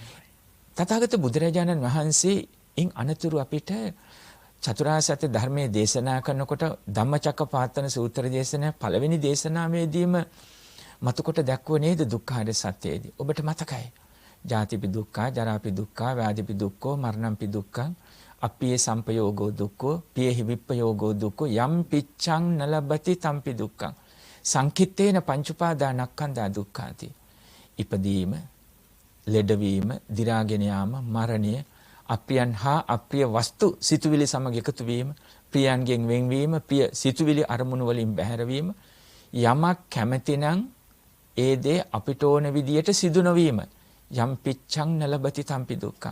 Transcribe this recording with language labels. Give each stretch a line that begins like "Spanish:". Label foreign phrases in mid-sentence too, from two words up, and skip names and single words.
Sinhala: තථාගත බුදුරජාණන් වහන්සේ ඉන් අනතුරු අපිට චතුරාර්ය සත්‍ය ධර්මයේ දේශනා කරනකොට ධම්මචක්කපවත්තන සූත්‍ර දේශනාවේ පළවෙනි දේශනාවේදීම මතකොට දැක්වුවේ නේද දුක්ඛාර සත්‍යයේදී. ඔබට මතකයි.
Pali: ජාතිපි දුක්ඛා, ජරාපි දුක්ඛා, ව්‍යාධිපි දුක්ඛෝ, මරණම්පි දුක්ඛං, අප්පියේ සම්පයෝගෝ දුක්ඛෝ, පියෙහි විප්පයෝගෝ දුක්ඛෝ, යම් පිච්ඡං නලබති තම්පි දුක්ඛං. සංකිට්ඨේන පංචඋපාදානස්කන්ධා දුක්ඛාති.
Sinhala: ඉපදීම, ලෙඩවීම, දි รา ගෙන යාම, මරණය, අප්‍රියන් හා අප්‍රිය වස්තු සිතුවිලි සමග එකතු වීම, ප්‍රියයන්ගෙන් වෙන්වීම, ප්‍රිය සිතුවිලි අරමුණු වලින් බැහැර වීම, යමක් කැමැතිනම් ඒ දේ අපිට ඕන විදියට සිදු නොවීම.
Pali: යම් පිච්ඡං නලබති තම්පි දුක්ඛං.